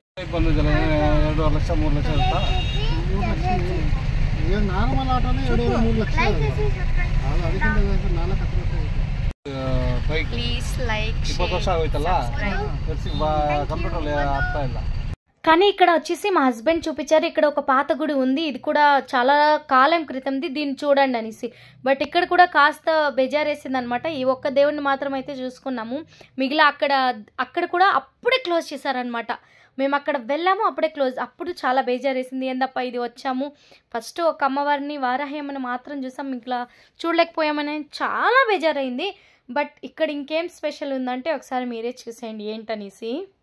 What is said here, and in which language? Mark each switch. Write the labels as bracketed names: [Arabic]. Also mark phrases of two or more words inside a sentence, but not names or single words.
[Kannada] ಬಂದಿದ್ದಲ್ಲ 2.5 ಲಕ್ಷ 3 ಲಕ್ಷ ಅಂತ 3 ಲಕ್ಷ ಏನು ನಾರ್ಮಲ್ ಆಟೋನೇ 2.5 3 ಲಕ್ಷ ಅದು ಅದಕ್ಕಿಂತ 4 ಬೈಕ್ [English] please like [Kannada] 20 ವರ್ಷ ಆಗೋಯ್ತಲ್ಲ ಕಂಪ್ಯೂಟರ್ ಆಗ್ತಾ ಇಲ್ಲ. [Telugu] కానీ ఇక్కడ వచ్చేసి మా హస్బెండ్ చూపించారు ఇక్కడ ఒక పాత గుడి ఉంది ఇది కూడా చాలా కాలం క్రితంది దీన్ని చూడండి అనేసి బట్ ఇక్కడ కూడా కాస్త బెజారేసింది అనమాట ఈ ఒక్క దేవుడిని మాత్రం అయితే చూసుకున్నాము మిగిలిన అక్కడ కూడా అప్పుడే క్లోజ్ చేశారనమాట మేము అక్కడ వెళ్ళాము అప్పుడే క్లోజ్ అప్పుడు చాలా బేజారేసింది ఏందప్ప ఇది వచ్చాము ఫస్ట్ ఒక అమ్మవారిని వారాహ్యమని మాత్రం చూసాం ఇంకా చూడలేకపోయామని చాలా బేజారైంది బట్ ఇక్కడ ఇంకేం స్పెషల్ ఉందంటే ఒకసారి మీరే చూసేయండి ఏంటనేసి